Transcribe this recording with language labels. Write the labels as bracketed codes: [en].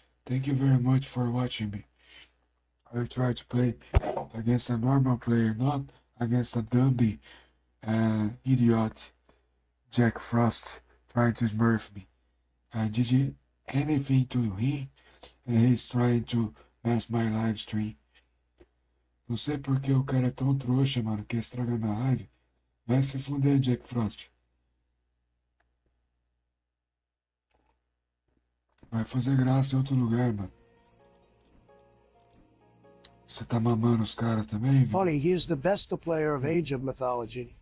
[en] Thank you very much for watching me. I will try to play against a normal player, not against a dummy idiot Jack Frost trying to smurf me. I did anything to him and he's trying to mess my live stream. [pt] Não sei porque o cara é tão trouxa, mano, que estraga minha live. Vai se fuder, Jack Frost. Vai fazer graça em outro lugar, mano. Você tá mamando os caras também, viu? [en] Tony, he is the best player of Age of Mythology.